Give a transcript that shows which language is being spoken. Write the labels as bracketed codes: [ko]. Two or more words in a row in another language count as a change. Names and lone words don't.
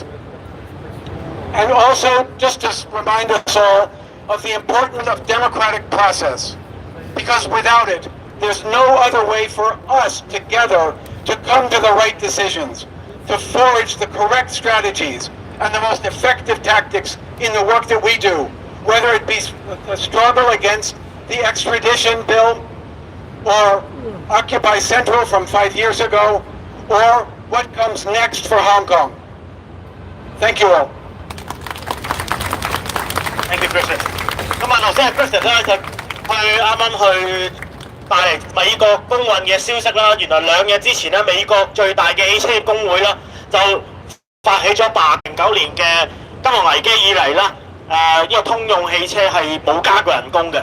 [en] And also, just to remind us all of the importance of democratic process, because without it, there's no other way for us together to come to the right decisions, to forge the correct strategies and the most effective tactics in the work that we do, whether it be a struggle against the extradition bill or Occupy Central from 5 years ago, or what comes next for Hong Kong. Thank you all. Thank you, Christian. [yue] 咁啊，頭先Christian 咧就啱啱去帶嚟美國工運嘅消息啦。原來2日之前咧，美國最大嘅汽車業工會啦就發起咗89年嘅金融危機以嚟啦，呢個通用汽車係冇加過人工嘅。